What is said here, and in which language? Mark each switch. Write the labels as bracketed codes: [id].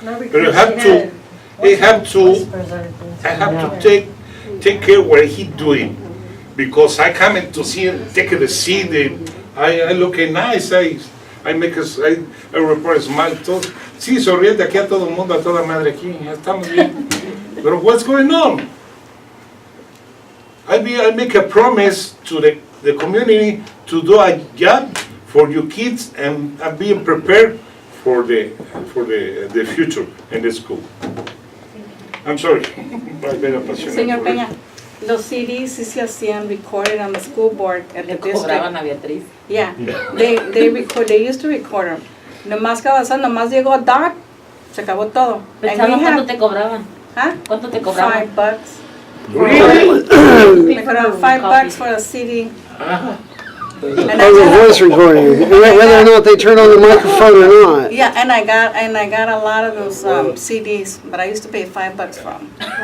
[en] But I have to take care of what he's doing, because I come in to see him, take the seat, I look nice, I make a report, smile, todo. [es] Sí, sonriente aquí a todo el mundo, a toda madre aquí, estamos bien. [en] But what's going on? I make a promise to the community to do a job for your kids and being prepared for the future in the school. I'm sorry. [es] Señor Peña, los CDs sí se hacían [en] recorded on the school board at the district. [es] Cobraban a Beatriz. [en] Yeah, they used to record them. [es] Nomás nomás llegó Doc, se acabó todo. ¿Cuánto te cobraban? Huh? ¿Cuánto te cobraban? [en] $5. Really? They put out $5 for a CD. the voice recording, whether or not they turn on the microphone or not. Yeah, and I got a lot of those CDs, but I used to pay $5 for them.